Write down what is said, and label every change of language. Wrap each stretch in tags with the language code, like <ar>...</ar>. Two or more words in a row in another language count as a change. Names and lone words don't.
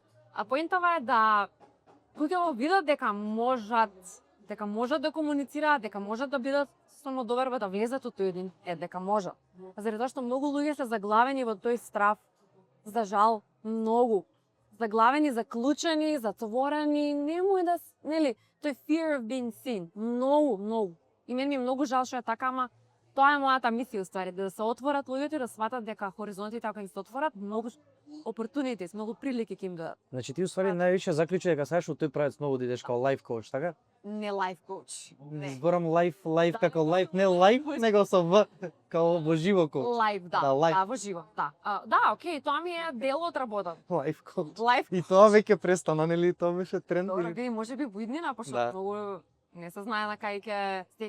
<mk>Поентава е да луѓето видат дека можат да комуницираат, дека можат да бидат самодоверба, да влезат од тој дека можат. Заради тоа што многу луѓе се заглавени во тој страв за жал, многу. Заглавени, заклучени, затворени, немој да, нели, тој</mk> <en>fear of being seen.</en> <mk>Многу. И мене ми е многу жал што е така, ама тоа е мојата мисија уствари, да се отворат луѓето и да сватат дека хоризонтите ако им се отворат, многу opportunities, многу прилики ќе им дадат. Значи ти уствари највише заклучи дека сакаш од тој правец многу да идеш као</mk> <en>life coach,</en> <mk>така?</mk> <en>Не life coach.</en> <mk>Не. Зборам лайф како лайф, не лайф, него со В, као во живо коуч. Live, да. Да, live. Да, во живо, да. Да, окей, тоа ми е дел од работа.</mk> <en>Life coach.</en> <mk>Life. И тоа веќе престана, нели? Тоа беше тренд Добро, или? види, може би во иднина, пошто Да. многу не се знае на кај ќе стекне.</mk>